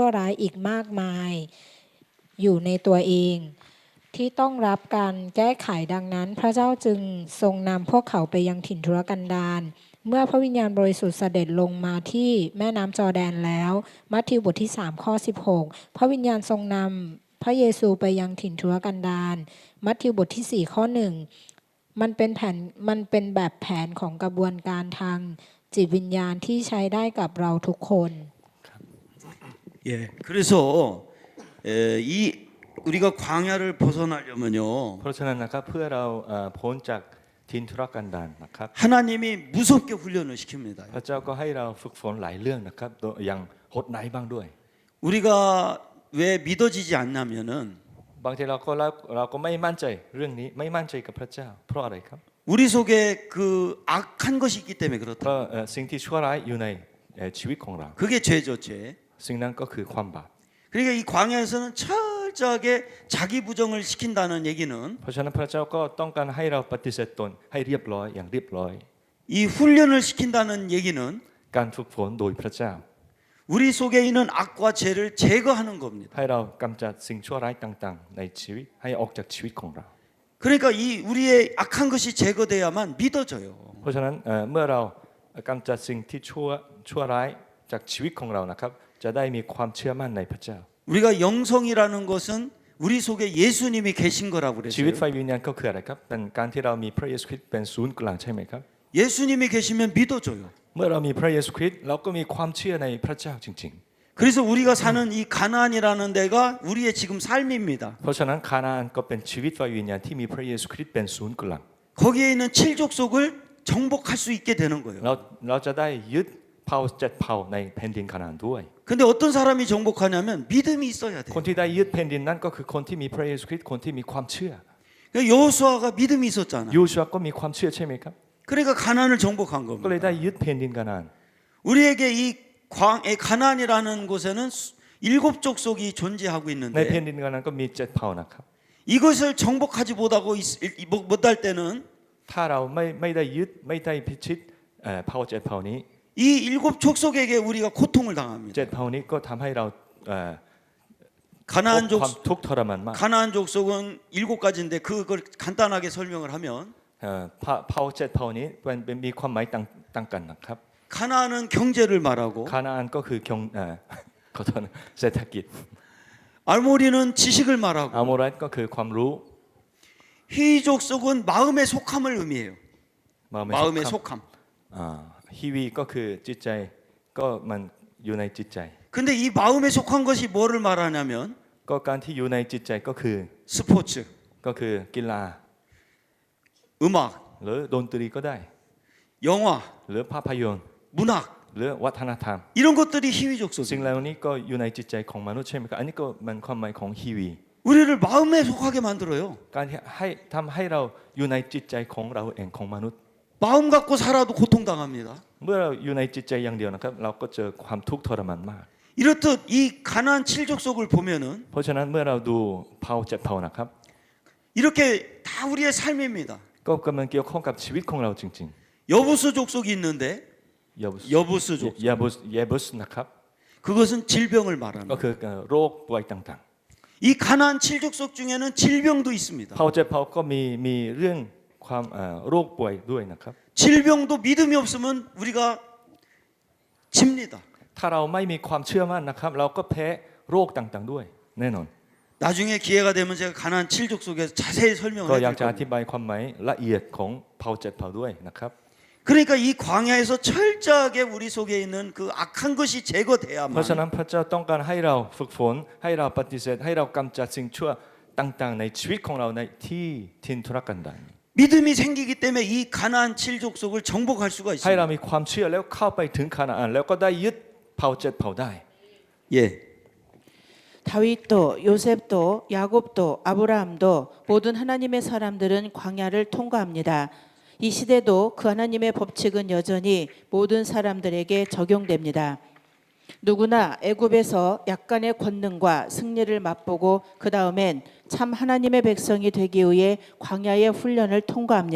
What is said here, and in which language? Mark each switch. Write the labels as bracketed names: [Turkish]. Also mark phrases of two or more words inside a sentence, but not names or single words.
[Thai] ร้ายอีกมากมายอยู่ในตัวเองที่ต้องรับการแก้ไขดังนั้นพระเจ้าจึงทรงนำพวกเขาไปยังถิ่นทุรกันดารเมื่อพระวิญญาณบริสุทธิ์เสด็จลงมาที่แม่น้ำจอร์แดนแล้วมัทธิวบทที่3ข้อ16พระวิญญาณทรงนำพระเยซูไปยังถิ่นทุรกันดารมัทธิวบทที่4ข้อ1มันเป็นแบบแผนของกระบวนการทางจิตวิญญาณที่ใช้ได้กับเราทุกคน [Korean] 예. 그래서 이 우리가 광야를 벗어나려면요. [Thai] เพราะฉะนั้นนะครับเพื่อเราพ้นจากถิ่นทุรกันดารนะครับ [Korean] 하나님이 무섭게 훈련을 시킵니다. [Thai] พระเจ้าก็ให้เราฝึกฝนหลายเรื่องนะครับอย่างโหดไหนบ้างด้วย [Korean] 우리가 왜 믿어지지 않냐면은 [Thai] บางทีเราก็ไม่มั่นใจเรื่องนี้ไม่มั่นใจกับพระเจ้าเพราะอะไรครับ [Korean] 우리 속에 그 악한 것이 있기 때문에 [Thai] เพ [Korean] 그렇다. [Thai] ราะสิ่งที่ชั่วร้ายอยู่ในชีวิตของเรา [Korean] 그게 죄죠, 죄. [Thai] สิ่งนั้นก็คือความบาป [Korean] 그러니까 이 광야에서는 철저하게 자기 부정을 시킨다는 얘기는 [Thai] เพราะฉะนั้นพระเจ้าก็ต้องการให้เราปฏิเสธตนให้เรียบร้อยอย่างเรียบร้อย [Korean] 이 훈련을 시킨다는 얘기는 [Thai] การฝึกฝนโดยพระเจ้า [Korean] 우리 속에 있는 악과 죄를 제거하는 겁니다. [Thai] ให้เรากำจัดสิ่งชั่วร้ายต่างๆ ในชีวิตให้ออกจากชีวิตของเรา [Korean] 그러니까 이 우리의 악한 것이 제거돼야만 믿어져요. [Thai] เพราะฉะนั้นเมื่อเรากำจัดสิ่งที่ชั่วร้ายจากชีวิตของเรานะครับจะได้มีความเชื่อมั่นในพระเจ้า [Korean] 우리가 영성이라는 것은 우리 속에 예수님이 계신 거라고 [Thai] ชีวิต [Korean] 그랬어요. [Thai] ไฟวิญญาณก็คืออะไรครับเป็นการที่เรามีพระเยซูคริสต์เป็นศูนย์กลางใช่ไหมครับ [Korean] 예수님이 계시면 믿어줘요. [Thai] เมื่อเรามีพระเยซูคริสต์เราก็มีความเชื่อในพระเจ้าจริง [Korean] 그래서 우리가 사는 이 가나안이라는 데가 우리의 지금 삶입니다. [Thai] ๆ เพราะฉะนั้นคานาอันก็เป็นชีวิตไฟวิญญาณที่มีพระเยซูคริสต์เป็นศูนย์กลาง [Korean] 거기에 있는 칠족속을 정복할 수 있게 되는 거예요. [Thai] เราจะได้ยึดเผ่าเจ็ดเผ่าในแผ่นดินคานาอันด้วย [Korean] 근데 어떤 사람이 정복하냐면 믿음이 있어야 [Thai] ค [Korean] 돼요. [Thai] นที่ได้ยึดแผ่นดินนั้นก็คือคนที่มีพระเยซูคริสต์คนที่มีความเชื่อ [Korean] 그러니까 여호수아가 믿음이 있었잖아. [Thai] ยูชัวก็มีความเชื่อใช่ไหมครับ [Korean] 그러니까 가나안을 정복한 [Thai] ก็เลย [Korean] 겁니다. [Thai] ได้ยึดแผ่นดินคานาอัน [Korean] 우리에게 이 가나안이라는 곳에는 일곱 족속이 존재하고 [Thai] ใน [Korean] 있는데 [Thai] แผ่นดินคานาอันก็มีเจ็ดเผ่านะครับ [Korean] 이것을 정복하지 못할 때는 [Thai] ถ้าเราไม่ได้ยึดไม่ได้พิชิตเผ่าเจ็ดเผ่านี้ [Korean] 이 일곱 족속에게 우리가 고통을 당합니다. [Thai] เจ็ดเผ่านี้ก็ทำให้เราพ [Korean] 가나안 [Thai] บความ [Korean] 족 [Thai] ทุกข์ทรมานมาก [Korean] 가나안 족속은 일곱 가지인데 그걸 간단하게 설명을 하면 [Thai] เผ่าเจ็ดเผ่านี้เป็นมีความหมายต่างกันนะครับ [Korean] 가나안은 경제를 말하고 [Thai] คานาอันก็คือขอโทษนะเศรษฐกิจ [Korean] 알모리는 지식을 말하고 [Thai] อัลโมไรต์ก็คือความรู้ [Korean] 히족속은 마음의 속함을 의미해요. ma음의 속함. [Thai] ฮีวีก็คือจิตใจก็มันอยู่ในจิตใจ [Korean] 근데 이 마음에 속한 것이 뭐를 말하냐면 [Thai] ก็การที่อยู่ในจิตใจก็คือ [Korean] 스포츠, [Thai] ก็คือกีฬา [Korean] 음악, [Thai] หรือดนตรีก็ได้ [Korean] 영화, [Thai] หรือภาพยนตร์ [Korean] 문학 [Thai] หรือวัฒนธรรม [Korean] 이런 것들이 희위족 [Thai] สิ่ง [Korean] 속이에요. [Thai] เหล่านี้ก็อยู่ในจิตใจของมนุษย์ใช่ไหมครับอันนี้ก็มันความหมายของฮีวี [Korean] 우리를 마음에 속하게 만들어요. [Thai] การที่ทำให้เราอยู่ในจิตใจของเราเองของมนุษย์ [Korean] 마음 갖고 살아도 고통당합니다. [Thai] เมื่อเราอยู่ในจิตใจอย่างเดียวนะครับเราก็เจอความทุกข์ทรมานมาก [Korean] 이렇듯 이 가나안 칠족속을 보면은 [Thai] เพราะฉะนั้นเมื่อเราดูเผ่าเจ็ดเผ่านะครับ [Korean] 이렇게 다 우리의 삶입니다. [Thai] ก็กำลังเกี่ยวข้องกับชีวิตของเราจริง [Korean] 여부스 족속이 있는데 [Thai] ๆ [Korean] 여부스 족 [Thai] เยบุสนะครับ [Korean] 그것은 질병을 [Thai] ก็ [Korean] 말합니다. [Thai] คือโรคป่วยต่าง [Korean] 이 가나안 칠족속 중에는 질병도 있습니다. [Thai] ๆเผ่าเจ็ดเผ่าก็มีเรื่องความโรคป่วยด้วยนะครับ [Korean] 질병도 믿음이 없으면 우리가 집니다. [Thai] ถ้าเราไม่มีความเชื่อมั่นนะครับ เราก็แพ้โรคต่างๆด้วยแน่นอน [Korean] 나중에 기회가 되면 제가 가나안 칠족속에서 자세히 [Thai] ก็ [Korean] 설명을 [Thai] อยาก [Korean] 해드릴 [Thai] จะอ [Korean] 겁니다. [Thai] ธิบายความหมายละเอียดของเผ่าเจ็ดเผ่าด้วยนะครับ [Korean] 그러니까 이 광야에서 철저하게 우리 속에 있는 그 악한 것이 [Thai] เพราะฉะนั้ [Korean] 제거돼야만 [Thai] นพระเจ้าต้องการให้เราฝึกฝนให้เราปฏิเสธให้เรากำจัดสิ่งชั่วต่างๆ ในชีวิตของเราในที่ทินทุรกันดาร [Korean] 믿음이 생기기 때문에 이 가나안 칠족속을 정복할 수가 [Thai] ให้เรา [Korean] 있습니다. [Thai] มีความเชื่อแล้วเข้าไปถึงคานาอันแล้วก็ได้ยึดเผ่าเจ็ดเผ่าได้ [Korean] 예. 다윗도 요셉도 야곱도 아브라함도 모든 하나님의 사람들은 광야를 통과합니다. 이 시대도 그 하나님의 법칙은 여전히 모든 사람들에게 적용됩니다. 누구나 애굽에서 약간의 권능과 승리를 맛보고 그 다음엔 참 하나님의 백성이 되기 위해 광야의 훈련을 통과합니다.